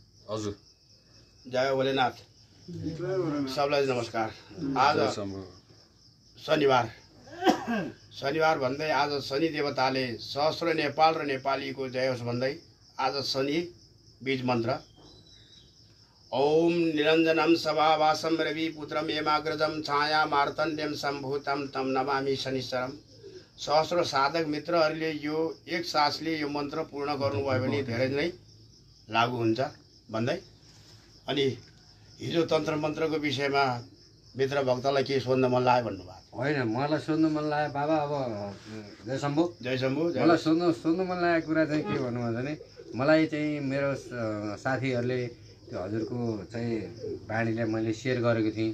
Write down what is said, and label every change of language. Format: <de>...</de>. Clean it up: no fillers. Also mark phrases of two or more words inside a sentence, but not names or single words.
<ne>हजुर जय भोलेनाथ सबलाई नमस्कार। आज शनिबार भन्दै आज शनि देवताले सहस्र नेपाल र नेपालीको जय होस् भन्दै आज शनि बीज मन्त्र</ne> <sa>ओम निरञ्जनम सभावासम रवि पुत्रम एमाग्रजम छाया मार्तण्ड्यम सम्भूतम तम नमामि शनिश्चरम।</sa> <ne>सहस्र साधक मित्रहरूले यो एक सासले यो मन्त्र पूर्ण गर्नुभयो भने धेरै नै लागू हुन्छ भन्दै अनि हिजो तन्त्र मन्त्रको विषयमा मित्र भक्तलाई के सोध्न मन लाग्यो भन्नुभयो? होइन, मलाई सोध्नु मन लाग्यो बाबा। अब जय शम्भु मलाई सोध्नु मन लागेको कुरा चाहिँ के भन्नु भने मलाई चाहिँ मेरो साथीहरूले त्यो हजुरको चाहिँ बाणीले मैले सेयर गरेको थिएँ।</ne>